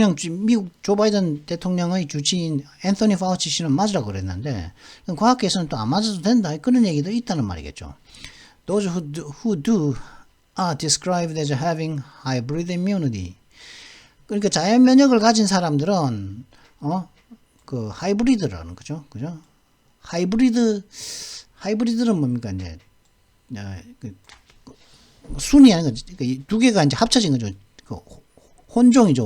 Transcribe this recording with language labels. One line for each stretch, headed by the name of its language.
Korean: 미국 조 바이든 대통령의 주치인 앤서니 파우치 씨는 맞으라고 그랬는데 과학계에서는 또 안 맞아도 된다 그런 얘기도 있다는 말이겠죠.
English: Those who do are described as having hybrid immunity.
Korean: 그러니까 자연 면역을 가진 사람들은 그 하이브리드라는 거죠. 그죠? 하이브리드는 뭡니까 이제 순이 아닌 거죠. 그러니까 두 개가 이제 합쳐진 거죠. 혼종이죠.